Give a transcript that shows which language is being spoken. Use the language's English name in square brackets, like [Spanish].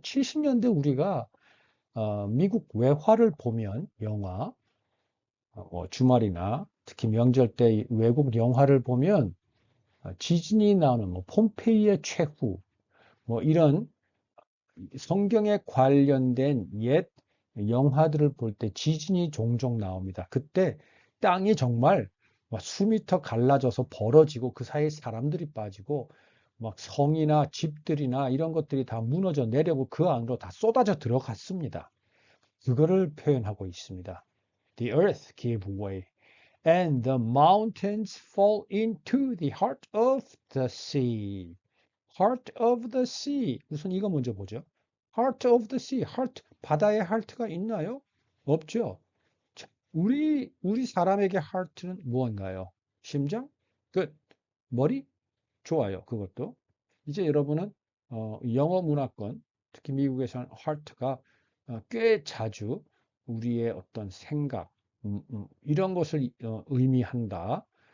[Korean] 70년대 우리가 미국 외화를 보면 영화, 뭐 주말이나 특히 명절 때 외국 영화를 보면 지진이 나오는 뭐 폼페이의 최후, 뭐 이런 성경에 관련된 옛 영화들을 볼 때 지진이 종종 나옵니다. 그때 땅이 정말 막 수미터 갈라져서 벌어지고 그 사이에 사람들이 빠지고 막 성이나 집들이나 이런 것들이 다 무너져 내려고 그 안으로 다 쏟아져 들어갔습니다. 그거를 표현하고 있습니다. [English] The earth gave way and the mountains fall into the heart of the sea. Heart of the sea. [Korean] 우선 이거 먼저 보죠. [English] Heart of the sea. Heart. [Korean] 바다에 heart가 있나요? 없죠. 자, 우리 사람에게 heart는 무언가요? 심장? 끝. 머리? 좋아요. 그것도. 이제 여러분은 영어 문화권, 특히 미국에서는 heart가 꽤 자주 우리의 어떤 생각, 이런 것을 의미한다.